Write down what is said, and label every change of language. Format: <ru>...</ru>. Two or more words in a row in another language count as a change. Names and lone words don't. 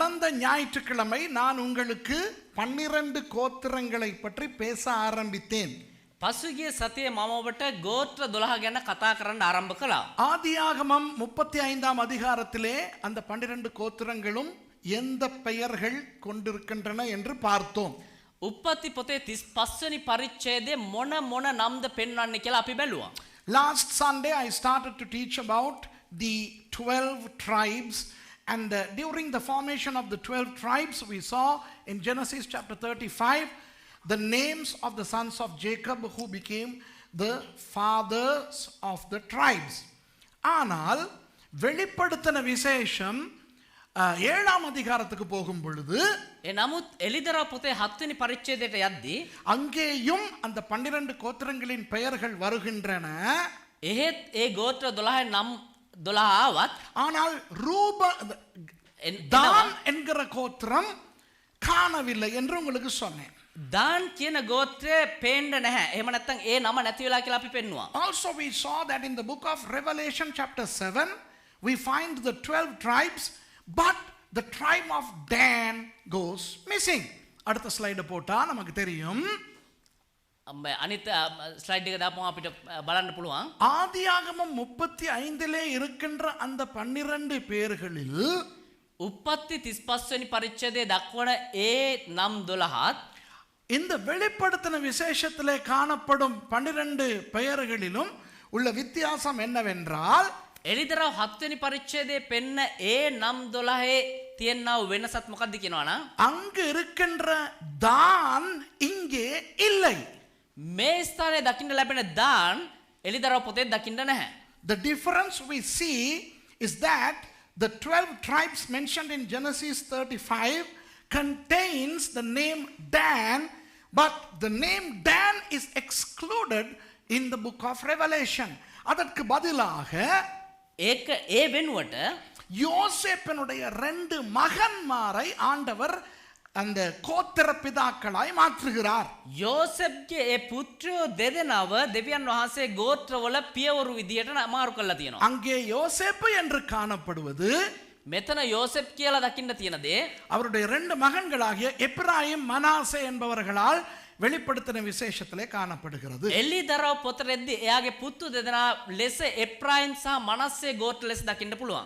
<ta>ஞாயிற்றுக்கிழமை நான் உங்களுக்கு 12 கோத்திரங்களை பற்றி பேச ஆரம்பித்தேன்.</ta> <si>පසුගිය සතියේ මම ඔබට ගෝත්‍ර 12 ගැන කතා කරන්න ආරම්භ කළා.</si> <ta>ஆதியாகமம் 35ஆம் அதிகாரத்திலே அந்த 12 கோத்திரங்களும் எந்த பெயர்கள் கொண்டிருக்கின்றன என்று பார்த்தோம்.</ta> <si>උප්පත්ති පොතේ 35 වෙනි පරිච්ඡේදයේ මොන නම්ද පෙන්වන්නේ කියලා අපි බැලුවා.</si> <en>Last Sunday I started to teach about the 12 tribes, and during the formation of the 12 tribes we saw in Genesis chapter 35 the names of the sons of Jacob who became the fathers of the tribes.</en> <ta>ஆனால் வெளிப்படுத்தின விசேஷம் 7ஆம் அதிகாரத்துக்கு போகும் பொழுது</ta> <si>නමුත් එලිදරව් පොතේ 7 වෙනි පරිච්ඡේදයට යද්දී</si> <ta>அங்கேயும் அந்த 12 கோத்திரங்களின் பெயர்கள் வருகின்றன.</ta> <si>එහෙත් ඒ ගෝත්‍ර 12 නම් 12 ආවත්</si> <ta>ஆனால் தான் என்கிற கோத்திரம் காணவில்லை என்று உங்களுக்கு சொன்னேன்.</ta> <si>දාන් කියන ගෝත්‍රය පේන්න නැහැ. එහෙම නැත්නම් ඒ නම නැති වෙලා කියලා අපි පෙන්නුවා.</si> <en>Also we saw that in the book of Revelation chapter 7 we find the 12 tribes, but the tribe of Dan goes missing.</en> <ta>அடுத்த ஸ்லைடு போட்டா நமக்கு தெரியும்.</ta> <si>අනිත් ස්ලයිඩ් එක දාපුවම අපිට බලන්න පුළුවන්.</si> <ta>ஆதியாகமம் 35லே இருக்கின்ற அந்த 12 பேர்களில்</ta> <si>උප්පත්ති 35 වෙනி පරිච්ඡේදයේ දක්වන ඒ නම් 12ත්</si> <ta>இந்த வெளிப்படுத்தின விசேஷத்திலே காணப்படும் 12 பெயர்களிலும் உள்ள வித்தியாசம் என்னவென்றால்</ta> <si>එලිදරව් 7 වෙනි පරිච්ඡේදයේ පෙන්න ඒ නම් 12 තියෙනා වෙනසත් මොකක්ද කියනවනම්</si> <ta>அங்கு இருக்கின்ற தான் இங்கே இல்லை.</ta> <si>මේ ස්ථානයේ දකින්න ලැබෙන දාන් එලිදරව් පොතේ දකින්න නැහැ.</si> <en>The difference we see is that the 12 tribes mentioned in Genesis 35 contains the name Dan, but the name Dan is excluded in the book of Revelation.</en> <ta>அதற்கு பதிலாக</ta> <si>ඒක ඒ වෙනුවට</si> <ta>யோசேப்பினுடைய 2 மகன்மாரை ஆண்டவர் அந்த கோத்திர பிதாக்களாய் மாற்றுகிறார்.</ta> <si>යෝසෙෆ්ගේ ඒ පුත්‍රයෝ දෙදෙනාව දෙවියන් වහන්සේ ගෝත්‍රවල පියවරු විදියට මාරු කරලා තියෙනවා.</si> <ta>அங்கே யோசேப்பு என்று காணப்படுவது</ta> <si>මෙතන යෝසෙෆ් කියලා දකින්න තියෙන දේ</si> <ta>அவருடைய 2 மகன்களாகிய எப்ராயிம் மனாசே என்பவர்களால் வெளிப்படுத்தின விசேஷத்திலே காணப்படுகிறது.</ta> <si>එලිදරව් පොතේදී එයාගේ පුතු දෙදෙනා ලෙස එප්‍රායිම් සහ මනස්සේ ගෝත්‍ර ලෙස දකින්න පුළුවන්.</si>